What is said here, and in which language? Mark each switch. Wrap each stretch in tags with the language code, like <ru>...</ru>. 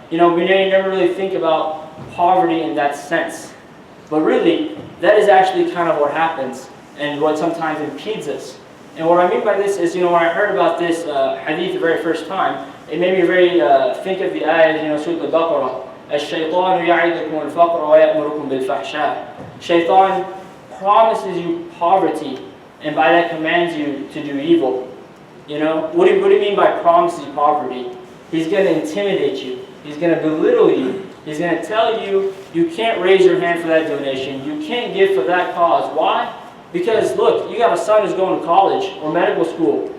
<en>We never really think about poverty in that sense. But really, that is actually kind of what happens and what sometimes impedes us. And what I mean by this is, when I heard about this hadith the very first time, it made me very think of the ayah, Surah Al-Baqarah.</en> <ar>الشيطان يعدكم الفقر ويأمركم بالفحشاء.</ar> <en>Shaitan promises you poverty, and by that commands you to do evil. What do you mean by promises you poverty? He's going to intimidate you. He's going to belittle you. He's going to tell you, you can't raise your hand for that donation. You can't give for that cause. Why? Because look, you got a son who's going to college or medical school.</en>